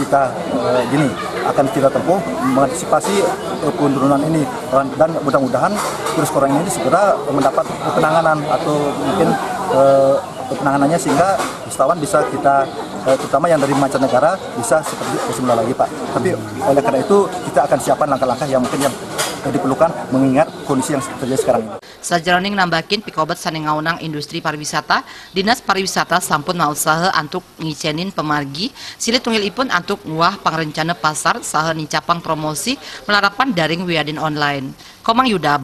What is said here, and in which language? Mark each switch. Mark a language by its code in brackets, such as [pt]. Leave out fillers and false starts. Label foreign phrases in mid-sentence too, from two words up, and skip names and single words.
[id] kita tempuh mengantisipasi penurunan ini, dan mudah-mudahan virus corona ini segera mendapat penanganan atau mungkin penanganannya sehingga wisatawan bisa kita terutama yang dari mancanegara bisa seperti semula lagi Pak. Tapi oleh karena itu kita akan siapkan langkah-langkah yang mungkin yang diperlukan mengingat kondisi yang terjadi sekarang ini. [ban] Sajaroning nambakin pikobat sane ngaunang industri pariwisata, Dinas Pariwisata sampun mausaha antuk ngicenin pemargi, silit tunggilipun antuk nguah pangrencana pasar saha nincapang promosi melarapan daring wiadin online. [id] Komang Yuda.